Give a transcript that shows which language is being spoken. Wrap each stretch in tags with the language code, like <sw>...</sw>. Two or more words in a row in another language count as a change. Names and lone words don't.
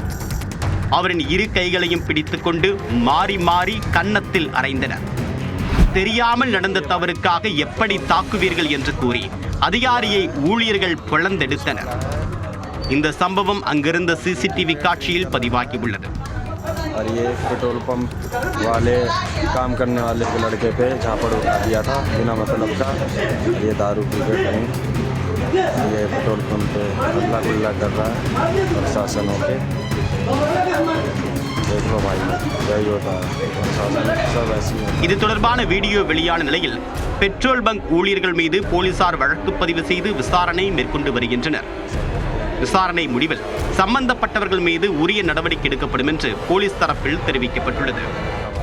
<ta>அவரின் இரு கைகளையும் பிடித்துக்கொண்டு மாறி மாறி கன்னத்தில் அறைந்தனர். தெரியாமல் நடந்த தவறுக்காக எப்படி தாக்குவீர்கள் என்று கூறி அதிகாரியை ஊழியர்கள் பிளந்தெடுத்தனர். இந்த சம்பவம் அங்கிருந்த சிசிடிவி காட்சியில் பதிவாகியுள்ளது.</ta> <hi>और ये पेट्रोल पंप वाले काम करने वाले के लड़के पे झापड़ उठा दिया था बिना मतलब का। ये दारू पी के ड्रिंक, ये पेट्रोल पंप पे हल्ला गुल्ला कर रहा है प्रशासन होके। देखो भाई, यही होता है, प्रशासन सब ऐसी है।</hi> <ta>இது தொடர்பான வீடியோ வெளியான நிலையில் பெட்ரோல் பங்க் ஊழியர்கள் மீது போலீசார் வழக்கு பதிவு செய்து விசாரணை மேற்கொண்டு வருகின்றனர். விசாரணை முடிவில் சம்பந்தப்பட்டவர்கள் மீது உரிய நடவடிக்கை எடுக்கப்படும் என்று போலீஸ் தரப்பில் தெரிவிக்கப்பட்டுள்ளது.</ta>